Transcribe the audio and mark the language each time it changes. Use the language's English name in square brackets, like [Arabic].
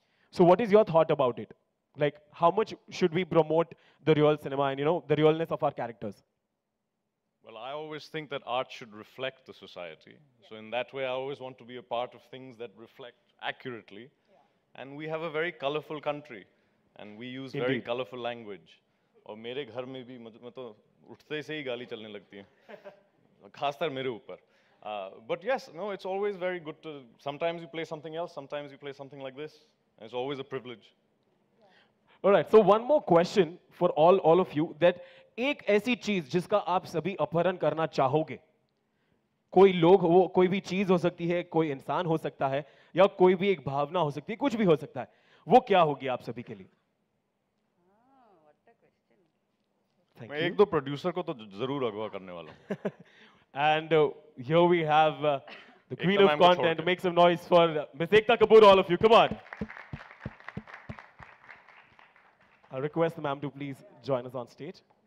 [English] So what is your thought about it? Like, how much should we promote the real cinema and, the realness of our characters? Well, I always think that art should reflect the society. So in that way, I always want to be a part of things that reflect accurately. And we have a very colorful country, and we use very colorful language. [Hindi] और मेरे घर में भी मैं तो उठते से ही गाली चलने लगती है, खासकर मेरे ऊपर. [English] But yes, no, it's always very good to. Sometimes you play something else, sometimes you play something like this. And it's always a privilege. All right. So one more question for all of you, that [Hindi] एक ऐसी चीज जिसका आप सभी अपहरण करना चाहोगे, कोई लोग हो, कोई भी चीज हो सकती है, कोई इंसान हो सकता है, या कोई भी एक भावना हो सकती है, कुछ भी हो सकता है, वो क्या होगी आप सभी के लिए? मैं एक दो प्रोड्यूसर को तो जरूर अगवा करने वाला हूँ. [English] And here we have the queen of content. Make some noise for Miss Ekta Kapoor, all of you. Come on. I request the ma'am to please join us on stage.